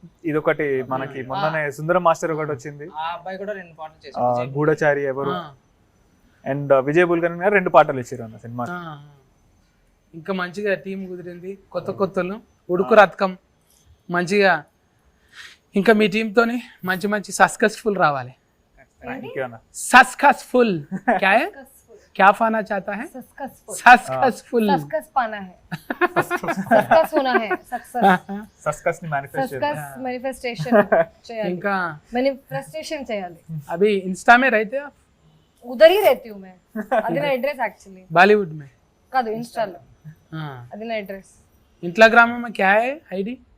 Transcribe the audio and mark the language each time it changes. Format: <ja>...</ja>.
<te>ఇదొకటి మనకి మొన్ననే సుందరం మాస్టర్ ఒకటి వచ్చింది, ఆ అబ్బాయి కూడా 2 పాటలు చేశాడు, గూఢచారి ఎవరు, అండ్ విజయ్ బుల్కన్ గారు 2 పాటలు ఇచ్చారు అన్న సినిమా. ఇంకా మంచిగా టీం కుదిరింది, కొత్త కొత్తలు ఉడుకు రథకం మంచిగా. ఇంకా మీ టీంతోని మంచి మంచి సక్సెస్ఫుల్ రావాలి.</te> <hi>సక్సెస్ఫుల్ क्या है, क्या पाना चाहता है? सक्सेसफुल सक्सेस पाना है, सक्सेस होना है,</hi> <te>सक्सेस ని मैनिफेस्टेशन చేయాలి, ఇంకా मैनिफेस्टेशन చేయాలి.</te> <hi>अभी इंस्टा में रहते हो? उधर ही रहती हूँ मैं,</hi> <te>అది నా అడ్రస్ యాక్చువల్లీ.</te> <hi>बॉलीवुड में</hi> <te>కాదు, ఇన్స్టాలో.</te> <hi>हाँ,</hi> <te>అది నా అడ్రస్.</te> <hi>इंस्टाग्राम में क्या है आईडी?</hi>